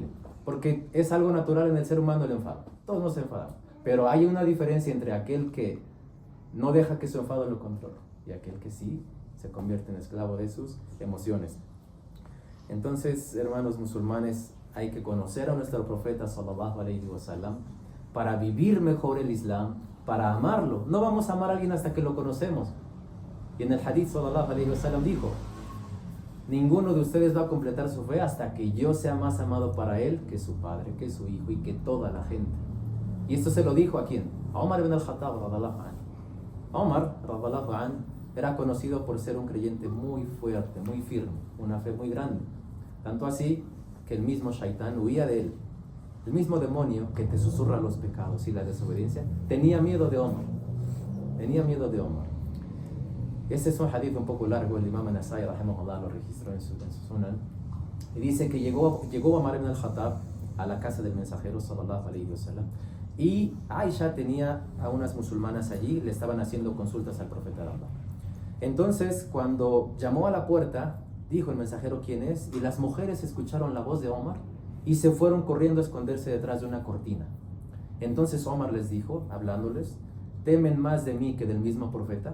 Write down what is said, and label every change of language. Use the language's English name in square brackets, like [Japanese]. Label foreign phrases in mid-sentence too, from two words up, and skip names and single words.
[Spanish] Porque es algo natural en el ser humano el enfado. Todos nos enfadamos. Pero hay una diferencia entre aquel que no deja que su enfado lo controle y aquel que sí se convierte en esclavo de sus emociones. Entonces, hermanos musulmanes, hay que conocer a nuestro profeta [Arabic] صلى الله عليه وسلم [Spanish] para vivir mejor el Islam, para amarlo. No vamos a amar a alguien hasta que lo conocemos. Y en el hadith [Arabic] صلى الله عليه وسلم [Spanish] dijo, ninguno de ustedes va a completar su fe hasta que yo sea más amado para él que su padre, que su hijo y que toda la gente. Y esto se lo dijo ¿a quién? A Omar ibn al-Khattab [Arabic] رضي الله عنه. [Spanish] Omar [Arabic] رضي الله عنه [Spanish] era conocido por ser un creyente muy fuerte, muy firme, una fe muy grande. Tanto así que el mismo Shaitán huía de él. El mismo demonio que te susurra los pecados y la desobediencia tenía miedo de Omar. Tenía miedo de Omar. Este es un hadith un poco largo, el imam An-Nasai rahimahullah lo registró en su sunan. Y dice que llegó Omar ibn al-Khattab a la casa del mensajero [Arabic] صلى الله عليه وسلم. [Spanish] Y Aisha tenía a unas musulmanas allí, le estaban haciendo consultas al profeta de Allah. Entonces, cuando llamó a la puerta, dijo el mensajero quién es, y las mujeres escucharon la voz de Omar y se fueron corriendo a esconderse detrás de una cortina. Entonces Omar les dijo, hablándoles, ¿temen más de mí que del mismo profeta?